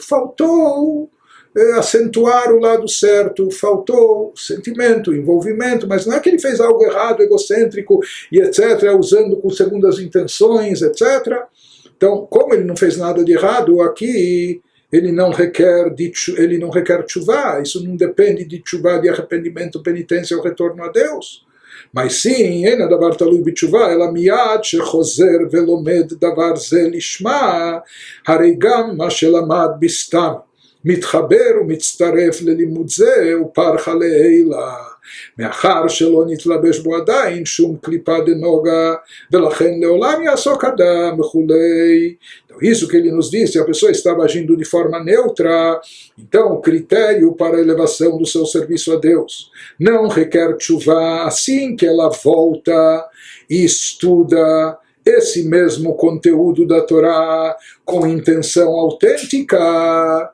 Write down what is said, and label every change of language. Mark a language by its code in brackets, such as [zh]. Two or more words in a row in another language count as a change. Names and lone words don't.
[pt] Faltou acentuar o lado certo, faltou sentimento, envolvimento, mas não é que ele fez algo errado, egocêntrico e etc., usando com segundas intenções, etc. Então, como ele não fez nada de errado aqui, ele não requer tchuvá, isso não depende de tchuvá, de arrependimento, penitência ou retorno a Deus. mas sim, [he] אין הדבר תלוי בתשובה, אלא מיד שחוזר ולומד דבר זה לשמה, הרי גם מה שלמד בסתם מתחבר ומצטרף ללימוד זה ופרחה לעילה, מאחר שלא נתלבש בו עדיין שום קליפה דנוגה, ולכן לעולם יעסוק אדם וכולי. [pt] Então, isso que ele nos disse, a pessoa estava agindo de forma neutra, então o critério para a elevação do seu serviço a Deus não requer chuva assim que ela volta e estuda esse mesmo conteúdo da Torá com intenção autêntica.